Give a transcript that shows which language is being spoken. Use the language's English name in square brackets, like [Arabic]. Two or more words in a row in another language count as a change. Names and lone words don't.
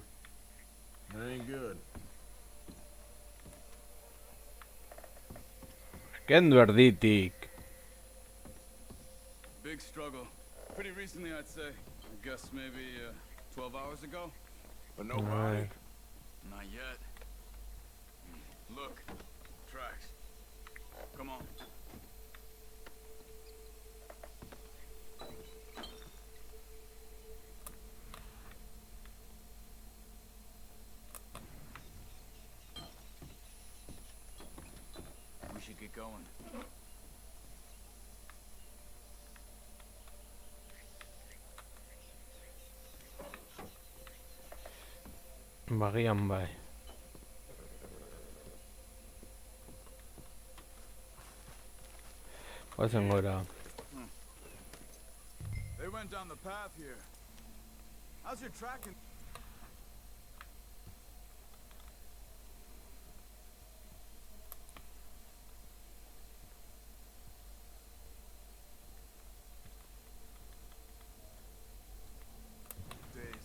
[English] That ain't good. [Basque] Kendu erditik. [English] Big struggle. Pretty recently, I'd say. I guess maybe 12 hours ago? But nobody. Right. Not yet. Look. Tracks. Come on. We should get going. [Basque] Bagian bai. Goazen gora. [English] They went down the path here. How's your tracking? Days.